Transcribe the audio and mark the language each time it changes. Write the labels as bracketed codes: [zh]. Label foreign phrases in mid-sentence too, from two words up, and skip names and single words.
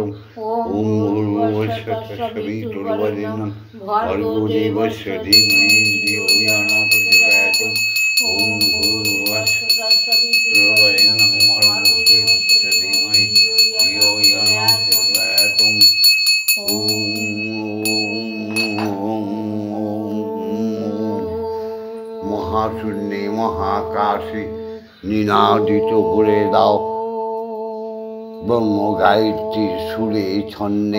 [sa] ओम भूर्भुवस्सुः तत्सवितुर्वरेण्यं भर्गो देवस्य धीमहि धियो यो न प्रचोदयात्। ओम भूर्भुवस्सुः तत्सवितुर्वरेण्यं भर्गो देवस्य धीमहि धियो यो न प्रचोदयात्। [bn] মহাশূন্যে মহাকাশে নিনাদিত করে দাও ব্রহ্ম গায়ত্রীর সুরে ছন্দে।